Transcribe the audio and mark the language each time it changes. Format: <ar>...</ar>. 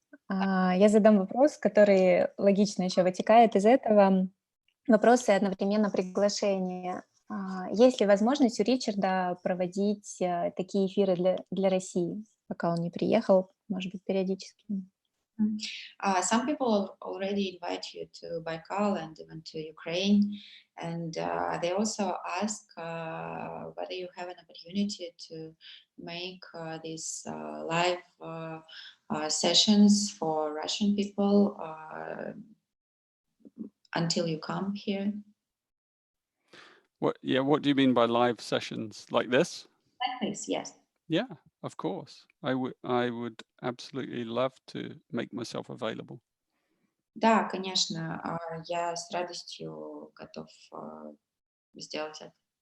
<ru>Я задам вопрос, который логично еще вытекает из этого. Вопросы и одновременно приглашения. Есть ли возможность у Ричарда проводить такие эфиры для России, пока он не приехал, может быть, периодически?</ru> <en>Some people already invite you to Baikal and even to Ukraine, and they also ask whether you have an opportunity to make these live sessions for Russian people until you come here. What do you mean by live sessions like this? Like this, yes. Yeah, of course. I would absolutely love to make myself available.</en> <ru>Да, конечно, я с радостью готов сделать это.</ru>